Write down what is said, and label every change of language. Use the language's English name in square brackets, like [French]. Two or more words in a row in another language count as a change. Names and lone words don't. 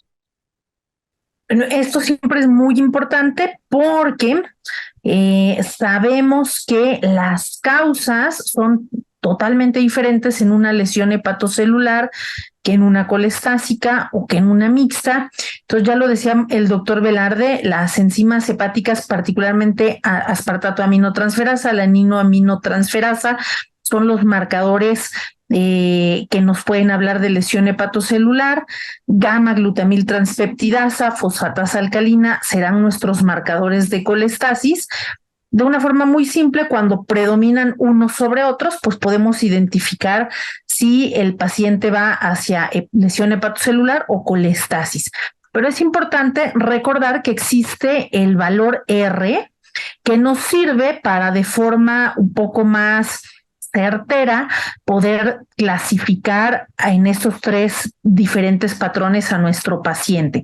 [Spanish] Bueno, esto siempre es muy importante porque sabemos que las causas son totalmente diferentes en una lesión hepatocelular que en una colestásica o que en una mixta. Entonces ya lo decía el doctor Velarde, las enzimas hepáticas, particularmente aspartato aminotransferasa, alanino aminotransferasa, son los marcadores que nos pueden hablar de lesión hepatocelular. Gamma glutamil transpeptidasa, fosfatasa alcalina serán nuestros marcadores de colestasis. De una forma muy simple, cuando predominan unos sobre otros, pues podemos identificar si el paciente va hacia lesión hepatocelular o colestasis. Pero es importante recordar que existe el valor R, que nos sirve para de forma un poco más certera poder clasificar en estos tres diferentes patrones a nuestro paciente.